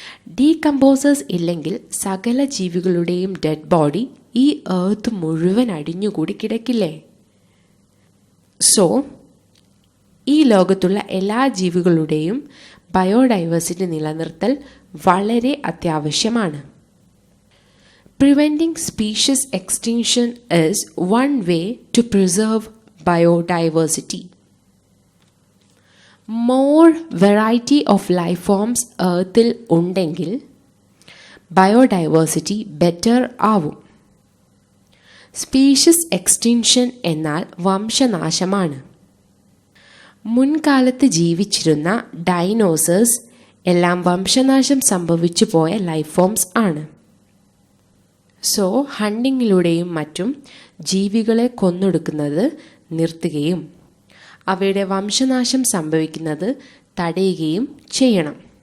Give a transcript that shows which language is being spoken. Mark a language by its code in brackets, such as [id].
[ml] Decomposers ഇല്ലെങ്കിൽ സകല ജീവികളുടെയും dead body ഈ എർത്ത് മുഴുവൻ അടിഞ്ഞുകൂടി കിടക്കില്ലേ? സോ ഈ ലോകത്തുള്ള എല്ലാ ജീവികളുടെയും ബയോഡൈവേഴ്സിറ്റി നിലനിർത്തൽ വളരെ അത്യാവശ്യമാണ്. [en] Preventing species extinction is one way to preserve biodiversity. More variety of life forms earthil [ml] ഉണ്ടെങ്കിൽ ബയോഡൈവേഴ്സിറ്റി ബെറ്റർ ആവും. സ്പീഷീസ് എക്സ്റ്റിൻഷൻ എന്നാൽ വംശനാശമാണ്. മുൻകാലത്ത് ജീവിച്ചിരുന്ന ഡൈനോസേഴ്സ് എല്ലാം വംശനാശം സംഭവിച്ചു പോയ ലൈഫ് ഫോംസ് ആണ്. സോ ഹണ്ടിങ്ങിലൂടെയും മറ്റും ജീവികളെ കൊന്നൊടുക്കുന്നത് നിർത്തുകയും അവയുടെ വംശനാശം സംഭവിക്കുന്നത് തടയുകയും ചെയ്യണം.